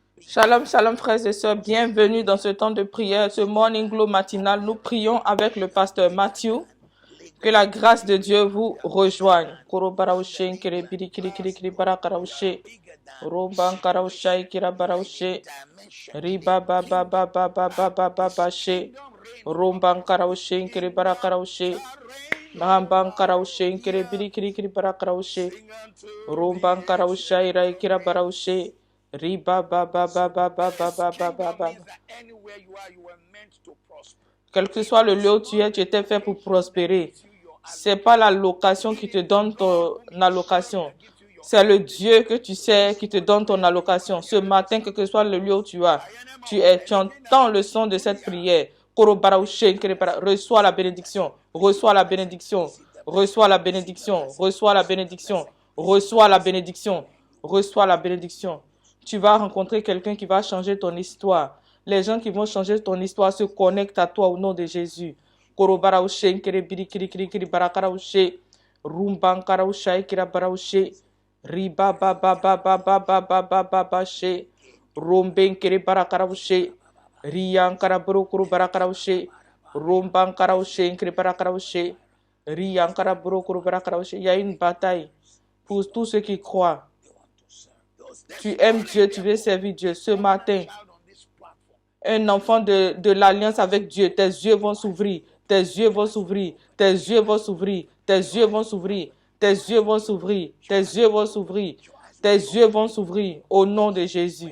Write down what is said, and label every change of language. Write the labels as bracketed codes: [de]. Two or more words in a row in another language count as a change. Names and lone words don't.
[fr] Shalom, shalom frères et sœurs, bienvenue dans ce temps de prière, ce [en] morning glow [fr] matinal. Nous prions avec le pasteur Matthew. Que la grâce de Dieu vous rejoigne. Koro baraushe, nkere biri kiri kiri kiri bara karaushe. Romban karaushe, kira baraushe. Riba ba ba ba ba ba ba ba ba ba she. Romban karaushe, nkere bara karaushe. Ramban karaushe, nkere biri kiri kiri bara karaushe. Romban karaushe, ira kira baraushe. Riba ba ba ba ba ba ba ba ba ba ba. Quel que soit le lieu où tu es, tu étais fait pour prospérer. C'est pas la location qui te donne ton allocation. C'est le Dieu que tu sais qui te donne ton allocation. Ce matin, quel que soit le lieu où tu es, tu entends le son de cette prière. Reçois la bénédiction. Reçois la bénédiction. Reçois la bénédiction. Reçois la bénédiction. Reçois la bénédiction. Reçois la bénédiction. Tu vas rencontrer quelqu'un qui va changer ton histoire. Les gens qui vont changer ton histoire se connectent à toi au nom de Jésus. Korobaraushe, nkere biri kiri kiri kiri barakaraushe. Rumban karaushe, kira baraushe. Riba ba ba ba ba ba ba ba ba ba ba she. Romben kere barakaraushe. Riyan karaburu kuru barakaraushe. Rumban karaushe, nkere barakaraushe. Riyan karaburu kuru barakaraushe. Il y a une bataille pour tous ceux qui croient. Tu aimes Dieu, tu veux servir Dieu. Ce matin, un enfant de l'alliance avec Dieu, tes yeux vont s'ouvrir, tes yeux vont s'ouvrir, tes yeux vont s'ouvrir, tes yeux vont s'ouvrir, tes yeux vont s'ouvrir, tes yeux vont s'ouvrir, tes yeux vont s'ouvrir au nom de Jésus.